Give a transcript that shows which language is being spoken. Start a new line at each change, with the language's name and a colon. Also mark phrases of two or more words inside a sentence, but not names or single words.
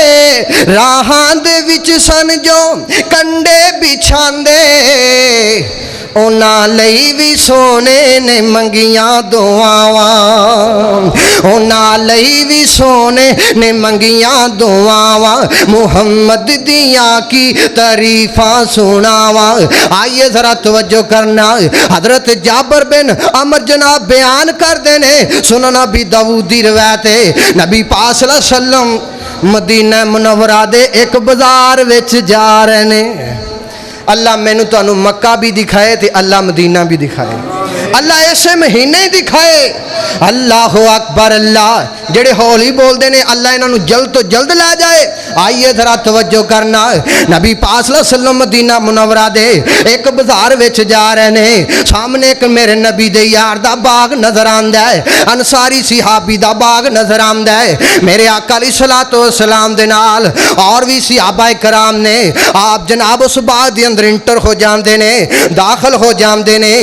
Punjabi: راہاں دے وچ سن جو کنڈے بچھاندے، اُنہاں لئی بھی سوہنے نے منگیاں دعاواں، اُنہاں لئی بھی سوہنے نے منگیاں دعاواں, उन्हां लई भी सोने ने मंगियां दुआवां। محمد دیاں کی تعریفاں سناواں. آئیے ذرا توجہ کرنا، حضرت جابر بن عمر جناب بیان کرتے نے، سنن ابی داؤد دی روایت ہے، نبی پاک
Arabic: صلى الله عليه وسلم
Punjabi: مدینہ منورہ دے اک بازار وچ جا رہے نے. اللہ مینوں تہانوں مکہ بھی دکھائے تو اللہ مدینہ بھی دکھائے، اللہ ایسے مہینے ہی دکھائے.
Arabic: الله أكبر الله.
Punjabi: جیہڑے ہولی بولتے نے اللہ اِنہوں جلد تو جلد لے جائے۔ آئیے ذرا توجہ کرنا، نبی پاک
Arabic: صلى الله عليه وسلم
Punjabi: مدینہ منورہ دے اک بازار وچ جا رہے نے. سامنے اک میرے نبی دے یار دا باغ نظر آندا ہے، انصاری صحابی دا باغ نظر آندا ہے, अंसारी सिहाबी दा बाग नजर आंदा है। میرے آقا
Arabic: عليه الصلاة والسلام
Punjabi: دے نال اور بھی صحابہ کرام نے. آپ جناب اس باغ دے اندر انٹر ہو جاتے نے، داخل ہو جاتے نے, दाखिल हो जाते ने।